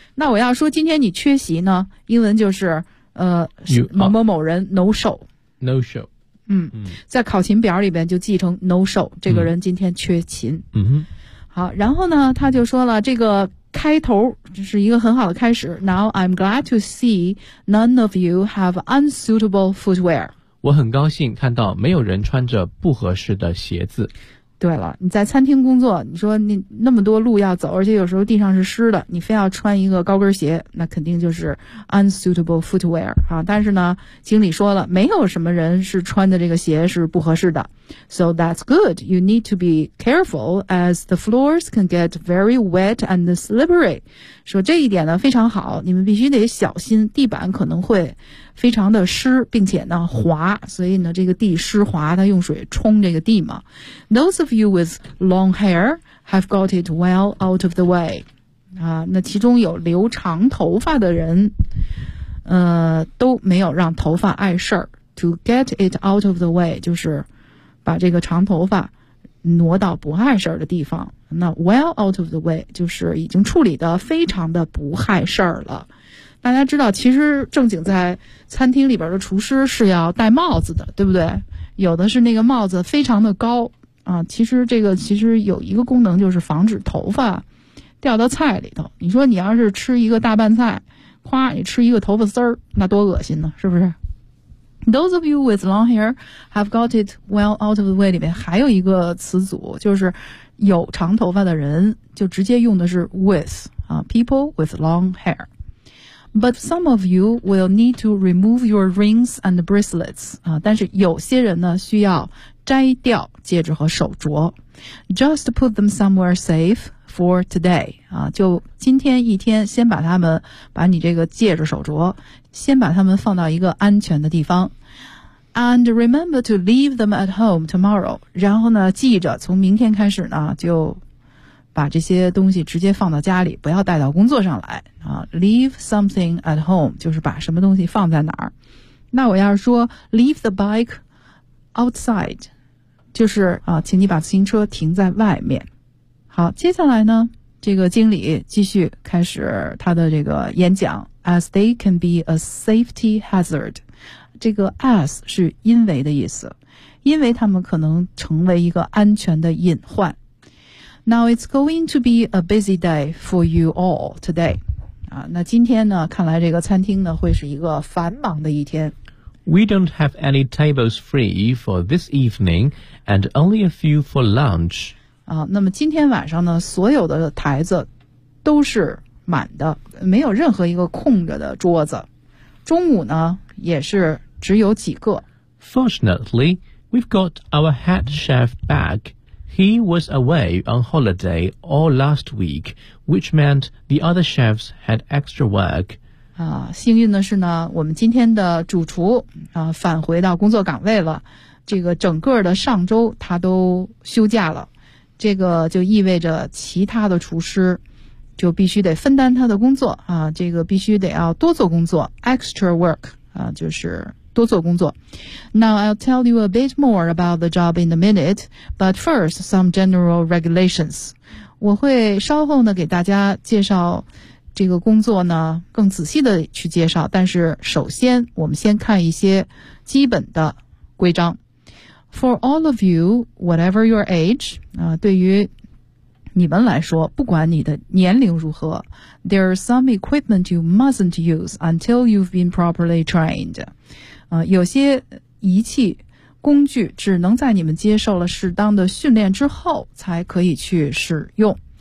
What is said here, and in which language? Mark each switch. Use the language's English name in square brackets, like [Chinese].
[Chinese] 那我要说今天你缺席呢，英文就是某某某人 [English] no show。 No show。 [Chinese] 嗯，在考勤表里边就记成 [English] no show， [Chinese] 这个人今天缺勤。嗯哼。好，然后呢他就说了这个开头就是一个很好的开始。 [English] Now I'm glad to see none of you have unsuitable footwear。 [Chinese] 我很高兴看到没有人穿着不合适的鞋子。对了，你在餐厅工作，你说你那么多路要走，而且有时候地上是湿的，你非要穿一个高跟鞋，那肯定就是 [English] unsuitable footwear [Chinese] 啊。但是呢，经理说了，没有什么人是穿的这个鞋是不合适的。 [English] So that's good. You need to be careful as the floors can get very wet and slippery. [Chinese] 说这一点呢非常好，你们必须得小心，地板可能会非常的湿，并且呢滑，所以呢这个地湿滑，它用水冲这个地嘛。 [English] Those of you with long hair have got it well out of the way. [Chinese] 啊，那其中有留长头发的人，都没有让头发碍事儿。 [English] To get it out of the way [Chinese] 就是把这个长头发挪到不碍事儿的地方。那 [English] well out of the way [Chinese] 就是已经处理得非常的不碍事儿了。大家知道其实正经在餐厅里边的厨师是要戴帽子的，对不对？有的是那个帽子非常的高啊，其实这个其实有一个功能就是防止头发掉到菜里头。你说你要是吃一个大拌菜，夸你吃一个头发丝儿，那多恶心呢，是不是？ [English] Those of you with long hair have got it well out of the way [Chinese] 里面还有一个词组，就是有长头发的人，就直接用的是 with 啊， [English] people with long hair。 But some of you will need to remove your rings and bracelets. [Chinese] 啊，但是有些人呢需要摘掉戒指和手镯。 [English] Just put them somewhere safe for today. [Chinese] 啊，就今天一天先把他们，把你这个戒指手镯先把他们放到一个安全的地方。 [English] And remember to leave them at home tomorrow. [Chinese] 然后呢记着从明天开始呢就把这些东西直接放到家里，不要带到工作上来啊。 [English] Leave something at home [Chinese] 就是把什么东西放在哪儿。那我要是说 [English] leave the bike outside， [Chinese] 就是啊，请你把自行车停在外面。好，接下来呢，这个经理继续开始他的这个演讲。 [English] As they can be a safety hazard， [Chinese] 这个 as 是因为的意思，因为他们可能成为一个安全的隐患。 [English] Now it's going to be a busy day for you all today. [Chinese] 啊，那今天呢，看来这个餐厅呢会是一个繁忙的一天。 [English] We don't have any tables free for this evening, and only a few for lunch. [Chinese] 啊，那么今天晚上呢，所有的台子都是满的，没有任何一个空着的桌子。中午呢，也是只有几个。 [English] Fortunately, we've got our head chef back. He was away on holiday all last week, which meant the other chefs had extra work. [Chinese] 啊，幸运的是呢，我们今天的主厨啊返回到工作岗位了。这个整个的上周他都休假了，这个就意味着其他的厨师就必须得分担他的工作啊，这个必须得要多做工作 ， [English] extra work [Chinese] 啊，就是。多做工作。 [English] Now I'll tell you a bit more about the job in a minute, but first some general regulations. [Chinese] 我会稍后呢给大家介绍这个工作呢更仔细的去介绍，但是首先我们先看一些基本的规章。 [English] For all of you, whatever your age, [Chinese] 对于你们来说，不管你的年龄如何 [English] ,there are some equipment you mustn't use until you've been properly trained. [Chinese] 有些仪器工具只能在你们接受了适当的训练之后才可以去使用。